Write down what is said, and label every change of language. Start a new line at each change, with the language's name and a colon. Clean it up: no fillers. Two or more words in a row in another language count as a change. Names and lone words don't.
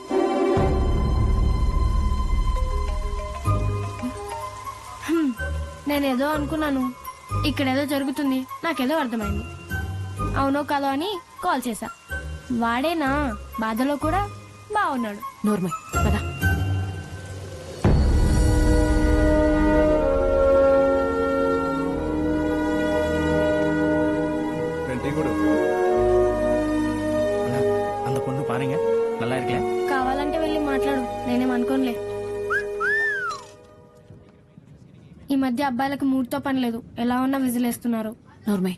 Telugu: నేనేదో అనుకున్నాను, ఇక్కడేదో జరుగుతుంది, నాకేదో అర్థమైంది. అవునో కాదో అని కాల్ చేశా. వాడేనా బాధలో కూడా బాగున్నాడు. నోర్మై పదా.
Tamil: அந்த பொண்ணு பாருங்க நல்லா இருக்கல.
Telugu: కావాలంటే వెళ్ళి మాట్లాడు, నేనేమనుకోనులే. ఈ మధ్య అబ్బాయిలకు మూడ్తో పని లేదు, ఎలా ఉన్నా విజిలేస్తున్నారు. నోర్మై